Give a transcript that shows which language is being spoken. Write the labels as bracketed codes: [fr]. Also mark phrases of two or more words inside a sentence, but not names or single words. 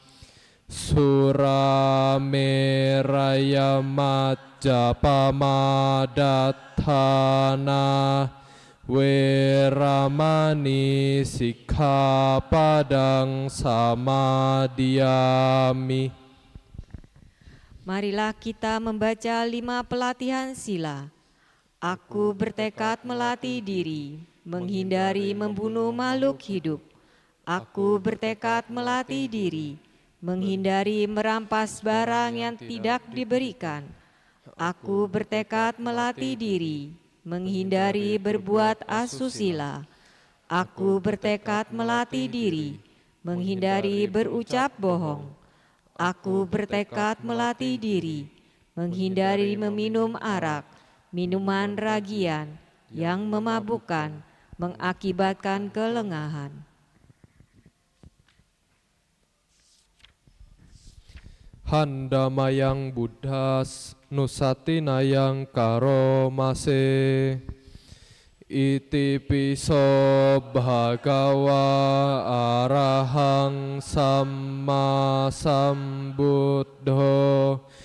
[pi] Surameraya majjapamadatthana weramani sikkhapadang samadhiyami. [id] Marilah kita membaca 5 pelatihan sila. Aku bertekad melatih diri, menghindari membunuh makhluk hidup. Aku bertekad melatih diri, menghindari merampas barang yang tidak diberikan. Aku bertekad melatih diri, menghindari berbuat asusila. Aku bertekad melatih diri, menghindari berucap bohong. Aku bertekad melatih diri, menghindari meminum arak, minuman ragian yang memabukkan, mengakibatkan kelengahan. [pi] Handamayang Buddhas Nusatinayang Karomase Iti piso bhagawa arahang samma sambuddho